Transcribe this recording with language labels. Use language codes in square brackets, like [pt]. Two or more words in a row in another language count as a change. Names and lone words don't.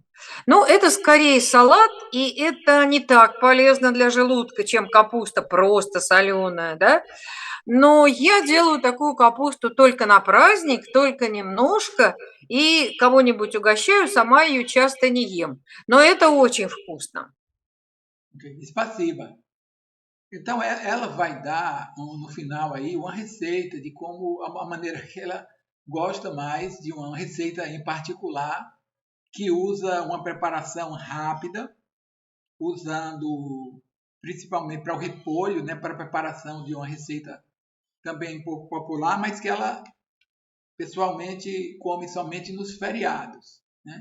[ru] Но это скорее салат, и это не так полезно для желудка, чем капуста просто соленая, да? Но я делаю такую капусту только на праздник, только немножко, и кого-нибудь угощаю, сама ее часто не ем. Но это очень вкусно. Спасибо. [pt] Então, ela vai dar no final aí uma receita de como a maneira que ela gosta mais de uma receita em particular que usa uma preparação rápida, usando principalmente para o repolho, né, para a preparação de uma receita também um pouco popular, mas que ela pessoalmente come somente nos feriados, né?